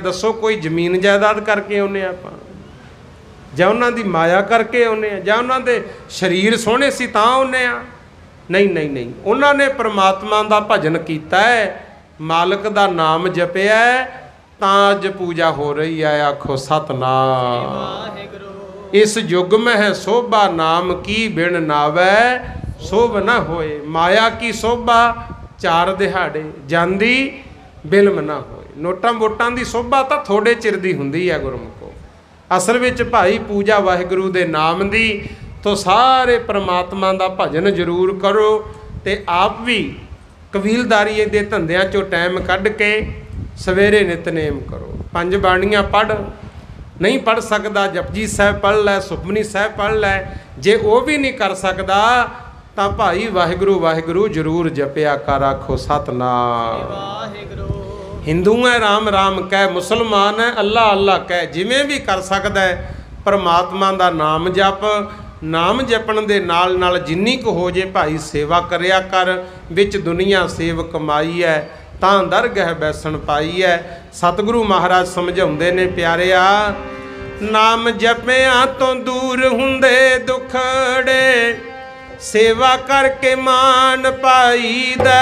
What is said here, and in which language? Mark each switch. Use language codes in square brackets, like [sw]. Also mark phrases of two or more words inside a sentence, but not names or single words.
[pa] ਦੱਸੋ ਕੋਈ ਜ਼ਮੀਨ ਜਾਇਦਾਦ ਕਰਕੇ ਆਉਨੇ ਆਪਾਂ, ਜਾਂ ਉਨ੍ਹਾਂ ਦੀ ਮਾਇਆ ਕਰਕੇ ਆਉਨੇ ਆ, ਜਾਂ ਉਨ੍ਹਾਂ ਦੇ ਸ਼ਰੀਰ ਸੋਹਣੇ ਸੀ ਤਾਂ ਆਉਨੇ ਆ? ਨਹੀਂ ਨਹੀਂ ਨਹੀਂ, ਉਨ੍ਹਾਂ ਨੇ ਪਰਮਾਤਮਾ ਦਾ ਭਜਨ ਕੀਤਾ ਹੈ, ਮਾਲਕ ਦਾ ਨਾਮ ਜਪਿਆ ਹੈ, ਤਾਂ ਅੱਜ ਪੂਜਾ ਹੋ ਰਹੀ ਹੈ। ਆਖੋ ਸਤਿਨਾਮ। ਇਸ ਜੁਗ ਮੇਂ ਹੈ ਸੋਭਾ ਨਾਮ ਕੀ, ਬਿਨ ਨਾਵੈ ਸੋਭ ਨ ਹੋਇ। ਮਾਇਆ ਕੀ ਸੋਭਾ ਚਾਰ ਦਿਹਾੜੇ ਜਾਂਦੀ, ਬਿਲਮ ਨਾ ਹੋਇ। ਨੋਟਾਂ ਵੋਟਾਂ ਦੀ ਸ਼ੋਭਾ ਤੋ ਥੋੜ੍ਹੇ ਚਿਰ ਦੀ ਹੁੰਦੀ ਹੈ ਗੁਰਮੁਖੋ। ਅਸਲ ਵਿਚ ਭਾਈ ਪੂਜਾ ਵਾਹਿਗੁਰੂ ਦੇ ਨਾਮ ਦੀ, ਤੋ ਸਾਰੇ ਪਰਮਾਤਮਾ ਦਾ ਭਜਨ ਜ਼ਰੂਰ ਕਰੋ। ਤੇ ਆਪ ਭੀ ਕਬੀਲਦਾਰੀ ਦੇ ਧੰਧਿਆਂ ਚੋਂ ਟਾਈਮ ਕੱਢ ਕੇ ਸਵੇਰੇ ਨਿਤਨੇਮ ਕਰੋ। 5 ਬਾਣੀਆਂ ਪੜ੍ਹ, ਨਹੀਂ ਪੜ੍ਹ ਸਕਤਾ ਜਪੁਜੀ ਸਾਹਿਬ ਪੜ੍ਹ ਲੈ, ਸੁਖਮਨੀ ਸਾਹਿਬ ਪੜ੍ਹ ਲੈ। ਜੇ ਵੋ ਭੀ ਨਹੀਂ ਕਰ ਸਕਤਾ ਤੋ ਭਾਈ ਵਾਹਿਗੁਰੂ ਵਾਹਿਗੁਰੂ ਜ਼ਰੂਰ ਜਪਿਆ ਕਰ। ਆਖੋ ਸਤਿਨਾਮ। [hi] हिंदू है राम राम कह, मुसलमान है अल्लाह अल्लाह कह। जिमें भी कर सकता है परमात्मा का नाम जप। [pa] ਨਾਮ ਜਪਣ ਦੇ ਨਾਲ ਨਾਲ ਜਿੰਨੀ ਕੋ ਹੋ ਜੇ ਭਾਈ ਸੇਵਾ ਕਰਿਆ ਕਰ। ਵਿਚ ਦੁਨੀਆ ਸੇਵ ਕਮਾਈ ਹੈ, ਤਾਂ ਦਰਗਹ ਬੈਸਨ ਪਾਈ ਹੈ। ਸਤਿਗੁਰੂ ਮਹਾਰਾਜ ਸਮਝਾਉਂਦੇ ਨੇ ਪਿਆਰਿਆ, ਨਾਮ ਜਪਿਆ ਤੋ ਦੂਰ ਹੁੰਦੇ ਦੁਖੜੇ, ਸੇਵਾ ਕਰਕੇ ਮਾਨ ਪਾਈ ਦੇ।